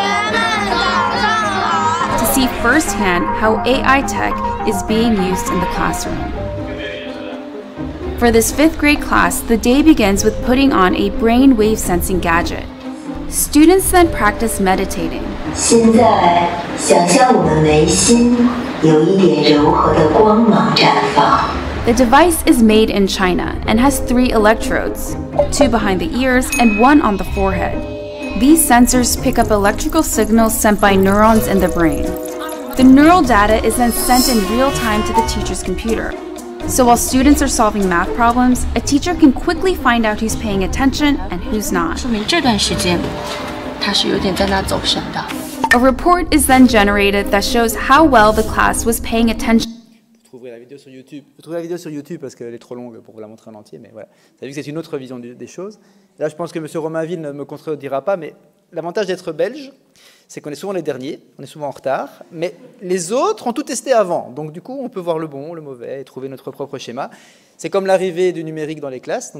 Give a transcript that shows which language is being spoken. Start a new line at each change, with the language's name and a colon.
English: To see firsthand how AI tech is being used in the classroom. For this 5th grade class, the day begins with putting on a brainwave sensing gadget. Students then practice meditating.
Chinese: 现在想象我们眉心有一点柔和的光芒绽放。
English: The device is made in China and has 3 electrodes, 2 behind the ears and 1 on the forehead. These sensors pick up electrical signals sent by neurons in the brain. The neural data is then sent in real time to the teacher's computer. So while students are solving math problems, a teacher can quickly find out who's paying attention and who's not.
Chinese: 说明这段时间他是有点在那走神的。
English: A report is then generated that shows how well the class was paying attention.
French: Vous trouverez la vidéo sur YouTube. Vous trouverez la vidéo sur YouTube parce qu'elle est trop longue pour vous la montrer en entier, mais voilà. Vous avez vu que c'est une autre vision des choses. Là, je pense que M. Romainville ne me contredira pas, mais l'avantage d'être belge, c'est qu'on est souvent les derniers, on est souvent en retard, mais les autres ont tout testé avant. Donc du coup, on peut voir le bon, le mauvais, et trouver notre propre schéma. C'est comme l'arrivée du numérique dans les classes.